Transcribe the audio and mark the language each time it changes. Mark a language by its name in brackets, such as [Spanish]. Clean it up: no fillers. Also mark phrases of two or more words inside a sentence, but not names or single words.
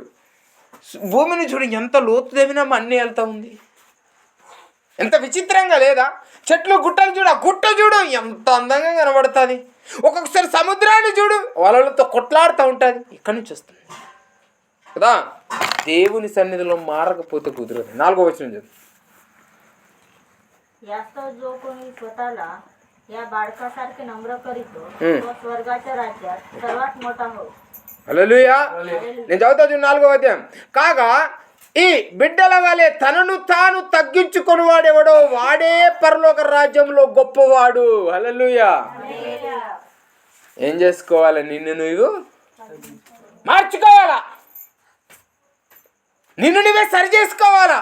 [Telugu] భూమిని చూడు, ఎంత లోతు తవ్వినా అన్నీ వెళ్తూ ఉంది, ఎంత విచిత్రంగా లేదా. చెట్లు గుట్టలు చూడు, ఆ గుట్ట చూడు ఎంత అందంగా కనబడుతుంది. ఒక్కొక్కసారి సముద్రాన్ని చూడు, వలలతో కొట్లాడుతూ ఉంటుంది. ఇక్కడి నుంచి వస్తుంది కదా. దేవుని సన్నిధిలో మారకపోతే కుదరదు. 4వ వచనం చదువు. [Marathi] यास्तव जो कोणी स्वतःला या बाळकासारखे नम्र करीतो तो स्वर्गाच्या राज्यात सर्वात मोठा हो. [Telugu] హల్లెలూయా. నేను చదువుతా చూడు 4వ అధ్యాయం. కాగా ఈ బిడ్డల వలె తనను తాను తగ్గించుకొని వాడెవడో వాడే పరలోక రాజ్యంలో గొప్పవాడు. హల్లెలూయా. ఏం చేసుకోవాలి, నిన్ను నువ్వు మార్చుకోవాలా, నిన్ను నువ్వే సరి చేసుకోవాలా.